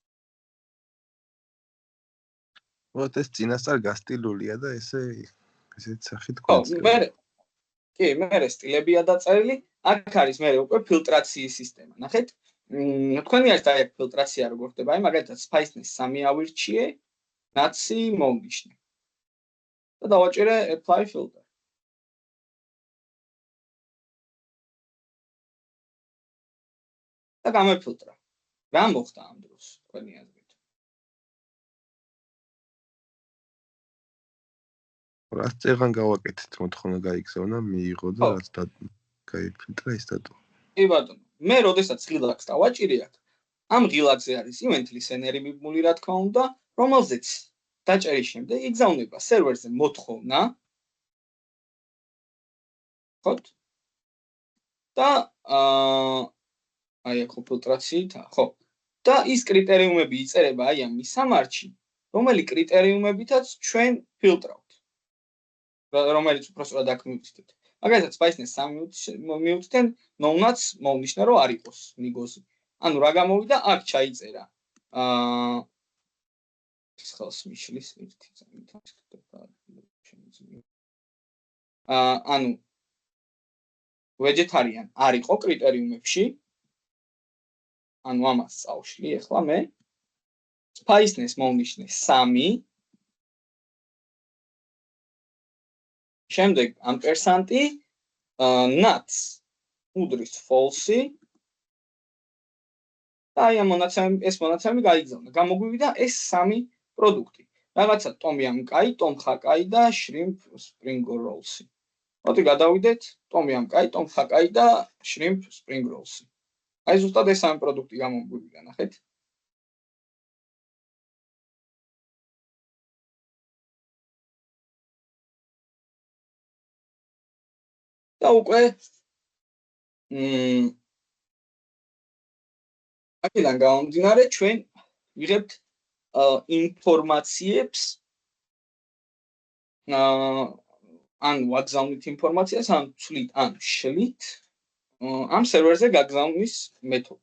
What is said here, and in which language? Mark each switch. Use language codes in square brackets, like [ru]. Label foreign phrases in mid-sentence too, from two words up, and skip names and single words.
[ka] Вот ეს წინასწარ გასტილულია და ესეთ სახით გვეწევა. კი, მე სტილებია დაწერილი, აქ არის მე უკვე ფილტრაციის სისტემა. ნახეთ, თქვენი არის და აქ ფილტრაცია როგორ ხდება? აი მაგალითად spiciness 3 ავირჩიე, nuts-ი მოვნიშნე. და დავაჭერე [en] apply filter. [ka] და გამეფილტრა. რა მოხდა ამ დროს თქვენი აზრით? რაც წეღან გავაკეთეთ, მოთხოვნა გაიგზავნა, მიიღო და რაც გაიფილტრა ის დატოვა. კი ბატონო, მე როდესაც ღილაკს დავაჭირი აქ, ამ ღილაკზე არის [en] event listener- [ka] ი მიბმული რა თქმა უნდა, რომელზეც დაჭერის შემდეგ იგზავნება სერვერზე მოთხოვნა. ხო? და აი აქ ფილტრაციით, ხო. და ის კრიტერიუმები იწერება აი ამ მისამართში, რომელი კრიტერიუმებითაც ჩვენ ფილტრავთ. რომელიც უბრალოდ აქ მივუწევთ. მაგალითად spiciness 3 მივუწევთ, [en] no nuts [ka] მოვნიშნე რომ არ იყოს ნიგოზი. ანუ რა გამოვიდა, აქ ჩაიწერა. ხელს მიშლის ერთი წამით. ანუ vegetarian არ იყო კრიტერიუმებში. ანუ ამას წავშლი, ეხლა მე spiciness მოვნიშნე 3. შემდეგ ამპერსანტი nuts უდრის false. და აი ეს მონაცემები გაიგზავნა. გამოგვივიდა ეს 3 პროდუქტი. რაღაცა tom yum კაი, tom kha კაი და [en] shrimp spring rolls. [ka] მოდი გადავიდეთ tom yum კაი, tom kha კაი და [en] shrimp spring rolls. [ka] აი ზუსტად ეს 3 პროდუქტი გამოგვივიდა, ნახეთ. და უკვე აქედან გამომდინარე ჩვენ ვიღებთ ინფორმაციებს ან ვაგზავნით ინფორმაციას, ან ვცვლით, ან შლით ამ სერვერზე გაგზავნის მეთოდით.